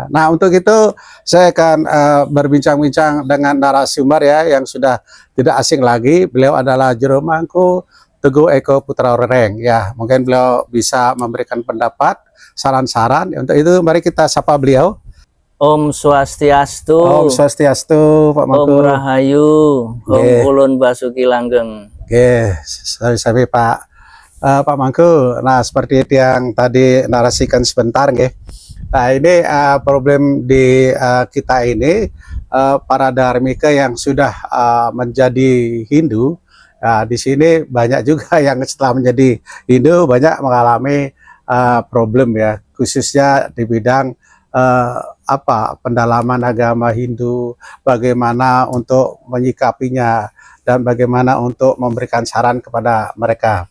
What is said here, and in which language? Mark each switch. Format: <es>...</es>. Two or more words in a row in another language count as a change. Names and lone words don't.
<id>Nah, untuk itu saya akan berbincang-bincang dengan narasumber ya, yang sudah tidak asing lagi. Beliau adalah Juru Mangku Teguh Eko Putra Rereng ya, mungkin beliau bisa memberikan pendapat, saran-saran. Untuk itu mari kita sapa beliau. Om Swastiastu. Om Swastiastu, Pak Mangku. Om Rahayu. Om Ulun Basuki Langgeng. Oke, sorry Pak Mangku. Nah, seperti itu yang tadi narasikan sebentar, nggih. Nah, ini problem di kita ini, para Dharmika yang sudah menjadi Hindu. Nah, di sini banyak juga yang setelah menjadi Hindu banyak mengalami problem ya, khususnya di bidang pendalaman agama Hindu, bagaimana untuk menyikapinya dan bagaimana untuk memberikan saran kepada mereka.</id>